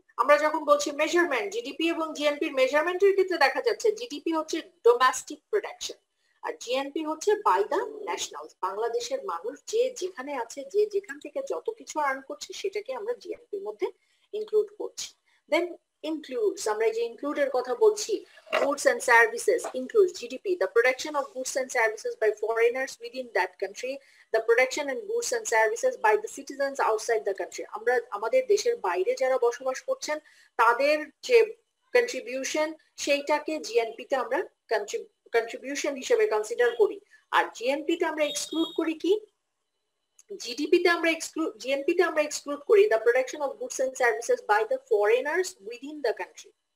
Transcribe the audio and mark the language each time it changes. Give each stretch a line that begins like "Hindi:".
Bangla: আমরা যখন বলছি মেজারমেন্ট, জিডিপি এবং জিএনপির মেজারমেন্টের ক্ষেত্রে দেখা যাচ্ছে জিডিপি হচ্ছে ডোমেস্টিক প্রোডাকশন আর জিএনপি হচ্ছে বাই দা ন্যাশনাল, বাংলাদেশের মানুষ যে যেখানে আছে, যে যেখান থেকে যত কিছু আর্ন করছে সেটাকে আমরা জিএনপির মধ্যে ইনক্লুড করছি।
English: then includes,
Bangla: আমরা যে include এর কথা বলছি,
English: goods and services includes GDP, the production of goods and services by foreigners within that country, the production and goods and services by the citizens outside the country.
Bangla: আমরা আমাদের দেশের বাইরে যারা বসবাস করছেন তাদের যে কন্ট্রিবিউশন সেইটাকে জিএনপি তে আমরা কন্ট্রিবিউশন হিসেবে কনসিডার করি। আর জিএনপি তে আমরা এক্সক্লুড করি কি, জিডিপি তে আমরা জিএনপি তে আমরা এক্সক্লুড করি
English: the production of goods and services by the foreigners within the country।